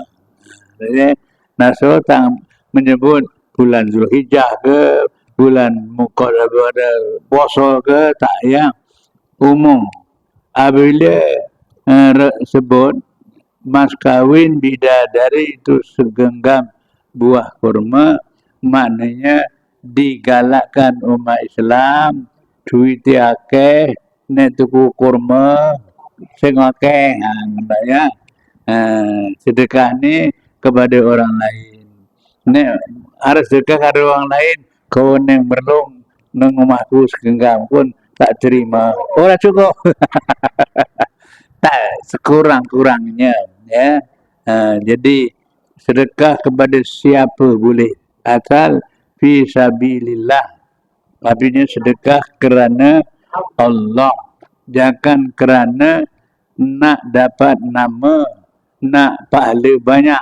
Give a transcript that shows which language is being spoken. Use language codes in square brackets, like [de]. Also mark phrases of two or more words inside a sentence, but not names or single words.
[ms] Jadi Rasul tak menyebut bulan Zulhijjah ke, bulan Muqarrabah puasa ke, tak, ya. Umum. Apabila sebut mas kawin bidadari itu segenggam buah kurma, maknanya digalakkan umat Islam [jv] duit akeh nek tuku kurma sing akeh, [ms] ya. Sedekah ni kepada orang lain. Nek harus sedekah kepada orang lain, kau [jv] neng berlong nang omahku [ms] segenggam pun tak terima. [jv] Ora cukup. [ms] Tak, sekurang-kurangnya, ya. Jadi sedekah kepada siapa boleh, asal [ar] في سبيل الله. [ms] Artinya sedekah kerana Allah, jangan kerana nak dapat nama, nak pahala banyak.